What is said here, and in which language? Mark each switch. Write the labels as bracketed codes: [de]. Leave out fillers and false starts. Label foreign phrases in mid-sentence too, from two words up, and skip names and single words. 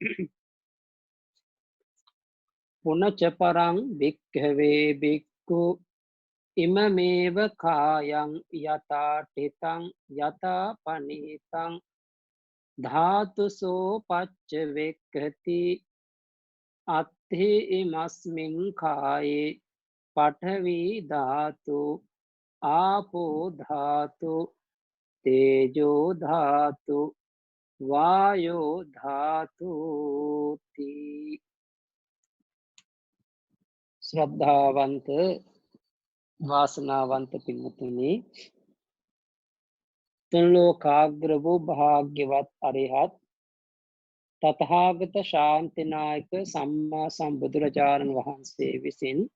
[pi] පුනච පරං භික්ඛවේ භික්ඛු ඉමමේව කායං යතා ඨිතං යතා පනීතං ධාතුසෝ පච්ච වෙක්ඛති අත්ථි ඉමස්මින් කායේ පඨවි ධාතු ආපෝ ධාතු තේජෝ ධාතු වායෝ ධාතු තී. [si] ශ්‍රද්ධාවන්ත වාසනාවන්ත පින්වතුනි, තුන් ලෝකාග්‍ර වූ භාග්‍යවත් අරිහත් තථාගත ශාන්තිනායක සම්මා සම්බුදුරජාණන් වහන්සේ විසින්